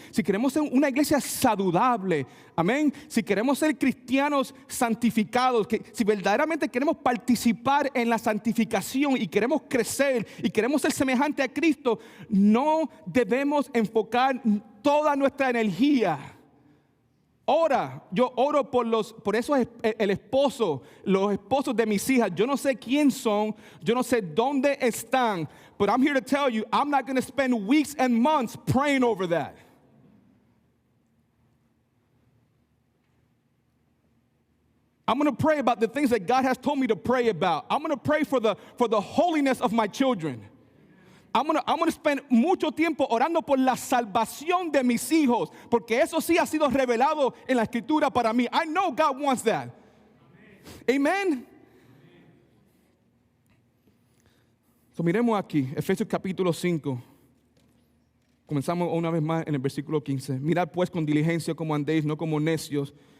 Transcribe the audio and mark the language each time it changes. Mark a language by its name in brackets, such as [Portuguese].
[Spanish] Si queremos ser una iglesia saludable, amén. Si queremos ser cristianos santificados, si verdaderamente queremos participar en la santificación y queremos crecer y queremos ser semejante a Cristo, no debemos enfocar toda nuestra energía. Yo oro por esos el esposo, los esposos de mis hijas. Yo no sé quién son, yo no sé dónde están, [English] but I'm here to tell you, I'm not going to spend weeks and months praying over that. I'm going to pray about the things that God has told me to pray about. I'm going to pray for the holiness of my children. I'm gonna spend [Spanish] mucho tiempo orando por la salvación de mis hijos, porque eso sí ha sido revelado en la Escritura para mí. [English] I know God wants that. Amen. [Spanish] So, miremos aquí, Efesios capítulo 5. Comenzamos una vez más en el versículo 15. Mirad pues con diligencia como andéis, no como necios,